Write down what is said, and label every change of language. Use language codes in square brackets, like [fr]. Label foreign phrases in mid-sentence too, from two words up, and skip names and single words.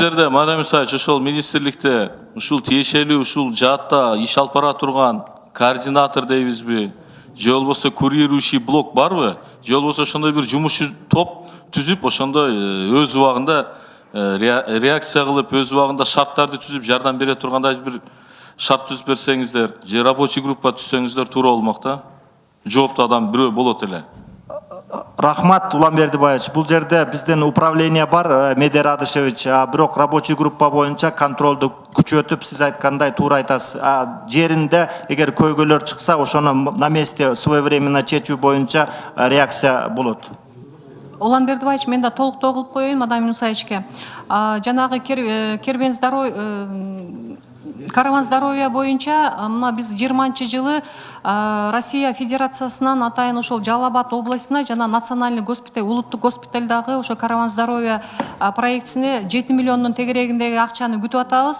[ky] Сиздерде, Мадам Мусаевич, ошол министрликте ушул тиешелүү ушул жаатта иш алып бара турган координатор дейбизби, же болбосо [ru] курирующий блок [ky] барбы, же болбосо ошондой бир жумушчу топ түзүп, ошондой өз убагында реакция кылып, өз убагында шарттарды түзүп жардам бере тургандай бир шарт түзүп берсеңиздер, же [ru] рабочий группа [ky] түзсөңүздөр туура болмок да. Жооптуу адам бирөө болот эле. Рахмат, Уланбердибаевич. Бул жерде биздин управление бар, Медер Адышевич, бирок [ru] рабочий группа [ky] боюнча контролду күчөтүп, сиз айткандай туура айтасыз. Жеринде эгер көйгөйлөр чыкса, ошону [ru] на месте своевременно [ky] чечүү боюнча реакция болот. Уланбердибаевич, мен да толуктоо кылып коеюн Мадам Мусаевичке. Жанагы кербен [ru] караван здоровья [ky] боюнча мына биз 20-жылы Россия Федерациясынан атайын ошол Жалал Абад областына жана [ru] национальный госпиталь, [ky] улуттук госпитальдагы ошо [ru] караван здоровья [ky] проектисине 7 миллиондун тегерегиндеги акчаны күтүп атабыз.